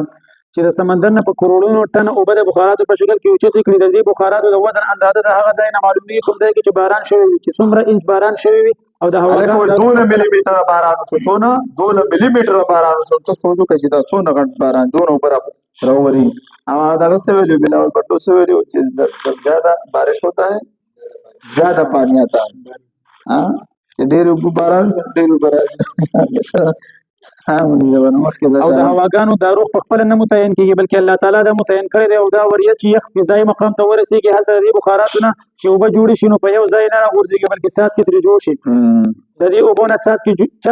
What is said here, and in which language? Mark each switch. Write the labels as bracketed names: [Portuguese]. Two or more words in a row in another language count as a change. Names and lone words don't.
[Pashto] چې د سمندر نه په کروڑونو ټن اوبه د بخاراتو په شکل کې اوچتې کړي د دې بخاراتو د وزن اندازه د هغه ځای نه معلومېږي کوم ځای کې چې باران شوی وي چې څومره انچ باران شوی وي او د هواګانو 2 ملي میټره باران وشو څونه 2 ملي میټره باران وشو ته سوچو که چې دا څونه غټ باران دونه اوبه راوري او دغه څه ویلي بلاول بټو څه ویلي چې [Urdu] زیاده بارش ہوتا ہے زیاده پانی آتا ہے [Pashto] چې ډېر اوبه باران ډېر اوبه راځي او د هواګانو دا روح په خپله نه متعین کېږي بلکې الله تعالی دا متعین کړی دی او دا وریځ چې یخ فضایي مقام ته ورسېږي هلته د دې بخاراتو نه چې اوبه جوړې شي نو په یو ځای نه راغورځېږي بلکې څاڅکي ترې جوړ شي د دې اوبو نه څاڅکي چا